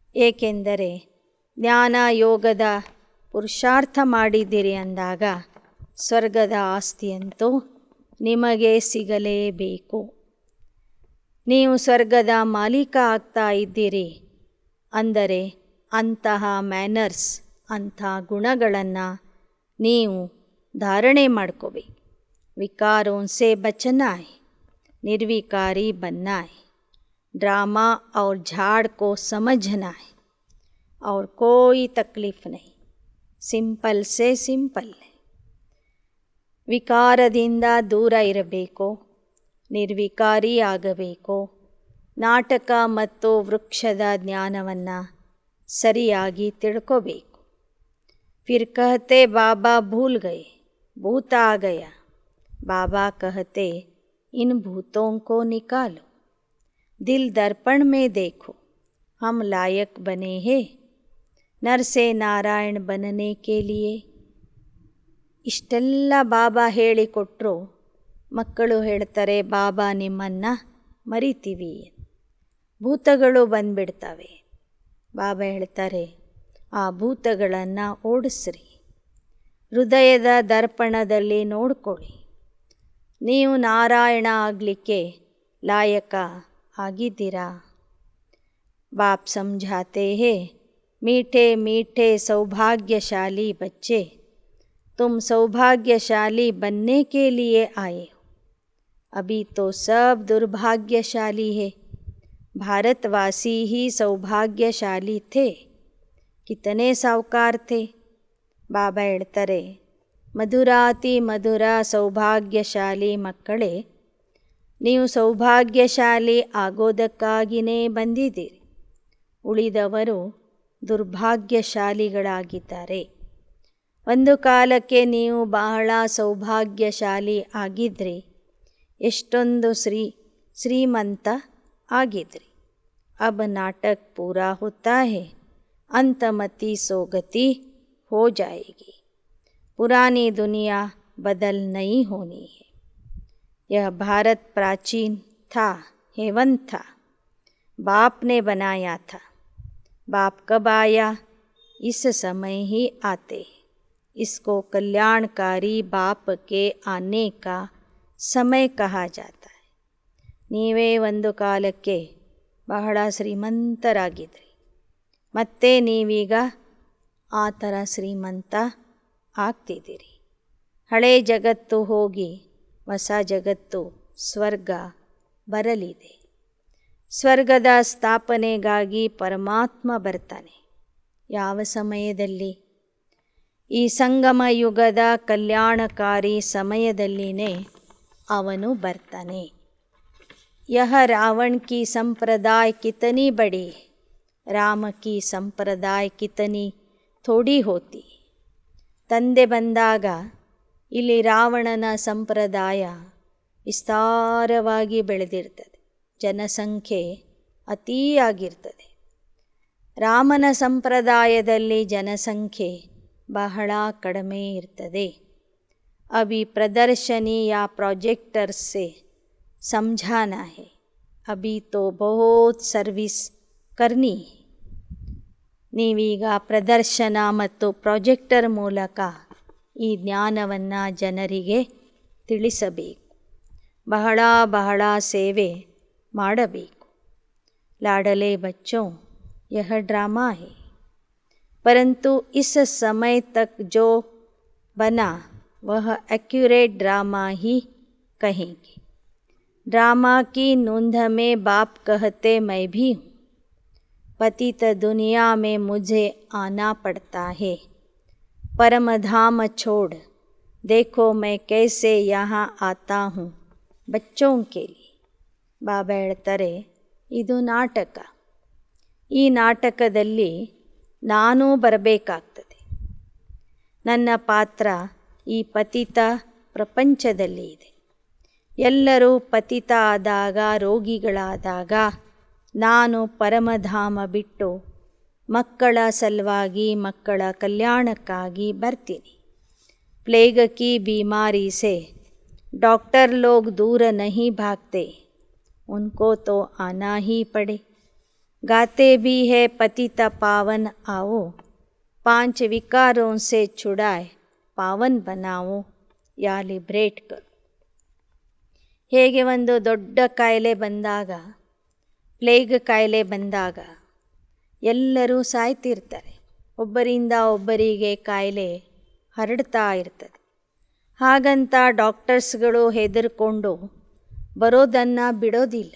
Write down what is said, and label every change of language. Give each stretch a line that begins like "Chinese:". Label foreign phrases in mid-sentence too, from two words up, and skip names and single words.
Kannada: ಏಕೆಂದರೆ ಜ್ಞಾನ ಯೋಗದ ಪುರುಷಾರ್ಥ ಮಾಡಿದ್ದೀರಿ ಅಂದಾಗ ಸ್ವರ್ಗದ ಆಸ್ತಿಯಂತೂ ನಿಮಗೆ ಸಿಗಲೇಬೇಕು. ನೀವು ಸ್ವರ್ಗದ ಮಾಲೀಕ ಆಗ್ತಾ ಇದ್ದೀರಿ ಅಂದರೆ ಅಂತಹ ಮ್ಯಾನರ್ಸ್, ಅಂಥ ಗುಣಗಳನ್ನು ನೀವು धारणे ಮಾಡ್ಕೋಬೇಕು.
Hindi: विकारों से बचना है, निर्विकारी बनना है, ड्रामा और झाड़ को समझना है और कोई तकलीफ नहीं, सिंपल से सिंपल है.
Kannada: ವಿಕಾರದಿಂದ ದೂರ ಇರಬೇಕು, ನಿರ್ವಿಕಾರಿ ಆಗಬೇಕು, ನಾಟಕ ಮತ್ತು ವೃಕ್ಷದ ಜ್ಞಾನವನ್ನು ಸರಿಯಾಗಿ ತಿಳ್ಕೋಬೇಕು.
Hindi: फिर कहते बाबा भूल गए, भूत आ गया. बाबा कहते इन भूतों को निकालो, दिल दर्पण में देखो, हम लायक बने हैं नर से नारायण बनने के लिए.
Kannada: ಇಷ್ಟೆಲ್ಲ ಬಾಬಾ ಹೇಳಿಕೊಟ್ರು ಮಕ್ಕಳು ಹೇಳ್ತಾರೆ, ಬಾಬಾ ನಿಮ್ಮನ್ನು ಮರಿತೀವಿ, ಭೂತಗಳು ಬಂದ್ಬಿಡ್ತವೆ. ಬಾಬಾ ಹೇಳ್ತಾರೆ, ಆ ಭೂತಗಳನ್ನು ಓಡಿಸ್ರಿ, ಹೃದಯದ ದರ್ಪಣದಲ್ಲಿ ನೋಡ್ಕೊಳ್ಳಿ, ನೀವು ನಾರಾಯಣ ಆಗಲಿಕ್ಕೆ ಲಾಯಕ ಆಗಿದ್ದೀರಾ.
Hindi: बाप समझाते हैं, मीठे मीठे सौभाग्यशाली बच्चे, तुम सौभाग्यशाली बनने के लिए आए हो. अभी तो सब दुर्भाग्यशाली है, भारतवासी ही सौभाग्यशाली थे. कितने सावकार थे.
Kannada: ಬಾಬಾ ಹೇಳ್ತಾರೆ, ಮಧುರಾತಿ ಮಧುರ ಸೌಭಾಗ್ಯಶಾಲಿ ಮಕ್ಕಳೇ, ನೀವು ಸೌಭಾಗ್ಯಶಾಲಿ ಆಗೋದಕ್ಕಾಗಿಯೇ ಬಂದಿದ್ದೀರಿ. ಉಳಿದವರು ದುರ್ಭಾಗ್ಯಶಾಲಿಗಳಾಗಿದ್ದಾರೆ. ಒಂದು ಕಾಲಕ್ಕೆ ನೀವು ಬಹಳ ಸೌಭಾಗ್ಯಶಾಲಿ ಆಗಿದ್ರಿ, ಎಷ್ಟೊಂದು ಶ್ರೀಮಂತ ಆಗಿದ್ರಿ.
Hindi: अब नाटक पूरा होता है, अंतमति सो गति हो जाएगी. पुरानी दुनिया बदल नहीं होनी है. यह भारत प्राचीन था, हेवन था, बाप ने बनाया था. बाप कब आया? इस समय ही आते. इसको कल्याणकारी बाप के आने का समय कहा जाता है.
Kannada: ನೀವೇ ಒಂದು ಕಾಲಕ್ಕೆ ಬಹಳ ಶ್ರೀಮಂತರಾಗಿದ್ರಿ, ಮತ್ತೆ ನೀವೀಗ ಆ ಥರ ಶ್ರೀಮಂತ ಆಗ್ತಿದ್ದೀರಿ. ಹಳೆ ಜಗತ್ತು ಹೋಗಿ ಹೊಸ ಜಗತ್ತು ಸ್ವರ್ಗ ಬರಲಿದೆ. ಸ್ವರ್ಗದ ಸ್ಥಾಪನೆಗಾಗಿ ಪರಮಾತ್ಮ ಬರ್ತಾನೆ. ಯಾವ ಸಮಯದಲ್ಲಿ? ಈ ಸಂಗಮ ಯುಗದ ಕಲ್ಯಾಣಕಾರಿ ಸಮಯದಲ್ಲಿನೇ ಅವನು ಬರ್ತಾನೆ.
Hindi: यह रावण की संप्रदाय कितनी बड़ी, राम की संप्रदाय कितनी थोड़ी होती.
Kannada: ತಂದೆ ಬಂದಾಗ ಇಲ್ಲಿ ರಾವಣನ ಸಂಪ್ರದಾಯ ವಿಸ್ತಾರವಾಗಿ ಬೆಳೆದಿರ್ತದೆ, ಜನಸಂಖ್ಯೆ ಅತೀಯಾಗಿರ್ತದೆ. ರಾಮನ ಸಂಪ್ರದಾಯದಲ್ಲಿ ಜನಸಂಖ್ಯೆ ಬಹಳ ಕಡಿಮೆ ಇರ್ತದೆ.
Hindi: अभी प्रदर्शनी या प्रोजेक्टर से समझाना है, अभी तो बहुत सर्विस करनी है.
Kannada: ನೀವೀಗ ಪ್ರದರ್ಶನ ಮತ್ತು ಪ್ರಾಜೆಕ್ಟರ್ ಮೂಲಕ ಈ ಜ್ಞಾನವನ್ನು ಜನರಿಗೆ ತಿಳಿಸಬೇಕು, ಬಹಳ ಬಹಳ ಸೇವೆ ಮಾಡಬೇಕು.
Hindi: लाडले बच्चों, यह ड्रामा है, परंतु इस समय तक जो बना वह
English: accurate drama
Hindi: ही कहेंगे. ड्रामा की नूंद में बाप कहते मैं भी हूँ. पतित दुनिया में मुझे आना पड़ता है. परम धाम छोड़ देखो मैं कैसे यहाँ आता हूँ बच्चों के लिए.
Kannada: ಬಾಬಾ ಹೇಳ್ತಾರೆ, ಇದು ನಾಟಕ. ಈ ನಾಟಕದಲ್ಲಿ ನಾನೂ ಬರಬೇಕಾಗ್ತದೆ. ನನ್ನ ಪಾತ್ರ ಈ ಪತಿತ ಪ್ರಪಂಚದಲ್ಲಿ ಇದೆ. ಎಲ್ಲರೂ ಪತಿತ ಆದಾಗ, ರೋಗಿಗಳಾದಾಗ ನಾನು ಪರಮಧಾಮ ಬಿಟ್ಟು ಮಕ್ಕಳ ಸಲುವಾಗಿ, ಮಕ್ಕಳ ಕಲ್ಯಾಣಕ್ಕಾಗಿ ಬರ್ತೀನಿ.
Hindi: प्लेग की बीमारी से डॉक्टर लोग दूर नहीं भागते, उनको तो आना ही पड़े. गाते भी है पतित पावन आओ, 5 विकारों से छुड़ाए पावन बनाओ. या लिबरेट करु.
Kannada: ಹೇಗೆ ಒಂದು ದೊಡ್ಡ ಕಾಯಿಲೆ ಬಂದಾಗ, ಪ್ಲೇಗ್ ಕಾಯಿಲೆ ಬಂದಾಗ ಎಲ್ಲರೂ ಸಾಯ್ತಿರ್ತಾರೆ, ಒಬ್ಬರಿಂದ ಒಬ್ಬರಿಗೆ ಕಾಯಿಲೆ ಹರಡ್ತಾ ಇರ್ತದೆ. ಹಾಗಂತ ಡಾಕ್ಟರ್ಸ್ಗಳು ಹೆದರ್ಕೊಂಡು ಬರೋದನ್ನು ಬಿಡೋದಿಲ್ಲ.